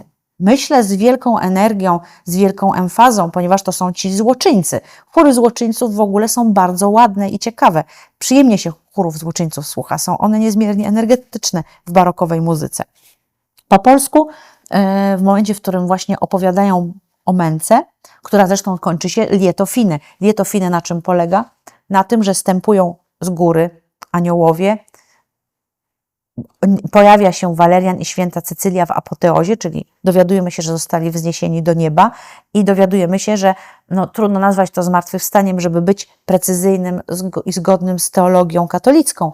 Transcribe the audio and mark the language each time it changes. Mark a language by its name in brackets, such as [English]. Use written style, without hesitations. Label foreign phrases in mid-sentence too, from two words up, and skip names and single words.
[Polish] Myślę z wielką energią, z wielką emfazą, ponieważ to są ci złoczyńcy. Chóry złoczyńców w ogóle są bardzo ładne i ciekawe. Przyjemnie się chórów złoczyńców słucha. Są one niezmiernie energetyczne w barokowej muzyce. Po polsku, w momencie, w którym właśnie opowiadają o męce, która zresztą kończy się [Italian] lieto fine. Lieto fine [Polish] na czym polega? Na tym, że stępują z góry aniołowie, pojawia się Walerian i święta Cecylia w apoteozie, czyli dowiadujemy się, że zostali wzniesieni do nieba i dowiadujemy się, że trudno nazwać to zmartwychwstaniem, żeby być precyzyjnym i zgodnym z teologią katolicką.